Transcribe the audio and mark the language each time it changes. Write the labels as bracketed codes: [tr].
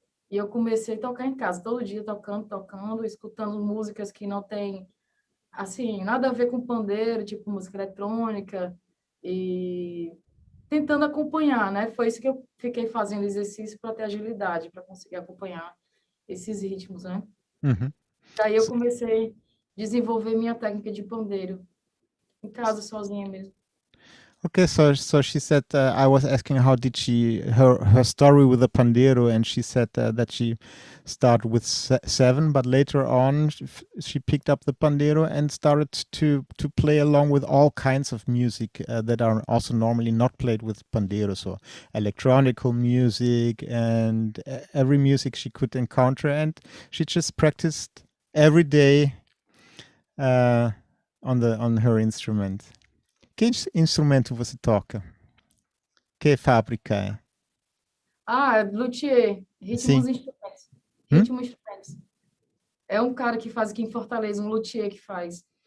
[pt] E eu comecei a tocar em casa, todo dia tocando, escutando músicas que não tem, assim, nada a ver com pandeiro, tipo música eletrônica. E tentando acompanhar, né? Foi isso que eu fiquei fazendo exercício para ter agilidade, para conseguir acompanhar esses ritmos, né? Uhum. Daí eu comecei a desenvolver minha técnica de pandeiro, em casa, sozinha mesmo. [en] Okay, so she said I was asking how did her story with the pandeiro, and she said that she started with 7, but later on she picked up the pandeiro and started to play along with all kinds of music that are also normally not played with pandeiro, so electronical music and every music she could encounter, and she just practiced every day on her instrument. [pt] Que instrumento você toca? Que fábrica é? Luthier, Sim. instrumentos. Hum? Instrumentos. É um cara que faz aqui em Fortaleza, um luthier que faz.